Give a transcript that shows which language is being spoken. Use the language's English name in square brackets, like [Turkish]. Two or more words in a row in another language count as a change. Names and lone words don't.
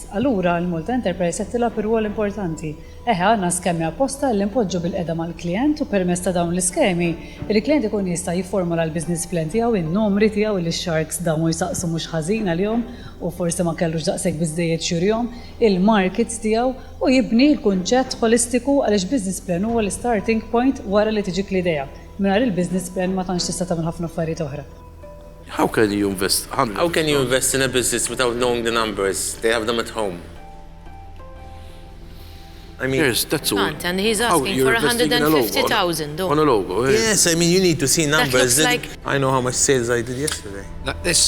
[Maltese] Allura l-Malta Enterprise qed tilgħab ir-rwol importanti. Għandna skemi apposta li npoġġu bil-qeda mal-klijent u permezz ta' dawn l-iskemi il-klijent ikun jista' jifformula l- [English] business plan [Maltese] tiegħu, in-numri tiegħu li x-sharks dawn jistaqsu mhux ħażin għalihom u forsi ma kellux daqshekk biżżejjed xurjhom, il-markets tiegħu u jibni l-kunċett holistiku għaliex [English] business plan [Maltese] huwa l- [English] starting point [Maltese] wara li tiġik l-idea. Mingħajr il- [English] business plan [Maltese] ma tantx tista' tagħmel ħafna affarijiet oħra. [English] How can you invest? How can you invest in a business without knowing the numbers? They have them at home. I mean, Yes, that's all. And he's How, asking you're for investing in a logo, 150,000. On a logo. yes, I mean, you need to see numbers. looks like- I know how much sales I did yesterday.